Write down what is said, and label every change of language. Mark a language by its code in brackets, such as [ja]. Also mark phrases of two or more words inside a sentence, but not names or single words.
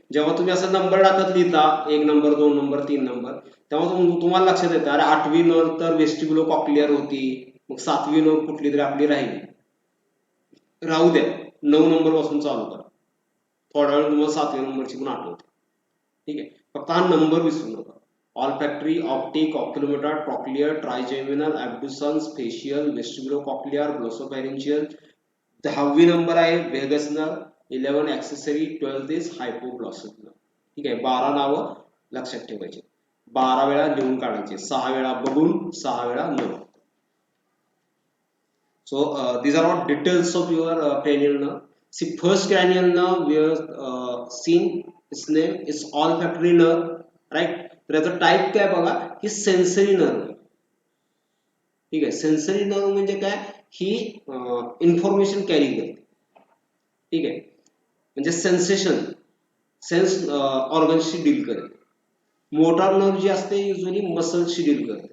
[mr] जेव्हा तुम्ही असं नंबर टाकत लिहिता 1 नंबर 2 नंबर 3 नंबर, तेव्हा तुम्हाला लक्षात येतं अरे 8वी नर्व तर वेस्टिब्युलोकॉक्लिअर होती, मग 7वी नर्व कुठली तरी आपली राहिली. राहू द्या, 9 नंबर पासून चालू करा. थोडा वेळ तुम्हाला 7व्या नंबरची पण आठवते. ठीक आहे. फक्त हा नंबर विसरू नका. [en] olfactory, optic, oculomotor, trochlear, trigeminal, abducens, facial, vestibulocochlear, glossopharyngeal. [mr] 10वी नंबर आहे [en] vagus nerve, 11 accessory, 12th is hypoglossal nerve. [mr] ठीक आहे. 12 नावं लक्षात ठेवायची. 12 वेळा लिहून काढायचे, 6 वेळा बघून, 6 वेळा न. [en] So these are all details of your cranial nerve. See, first cranial nerve we have seen, its name is olfactory nerve, right? [mr] तर याचा टाइप काय बघा की [en] sensory nerve. [mr] ठीक आहे, [en] sensory nerve [mr] म्हणजे काय, ही [en] information carry [mr] करते. ठीक आहे, म्हणजे सेन्सेशन, [en] sense organs [mr] डील करते. [en] motor nerve [mr] जी असते [en] usually muscles [mr] डील करते.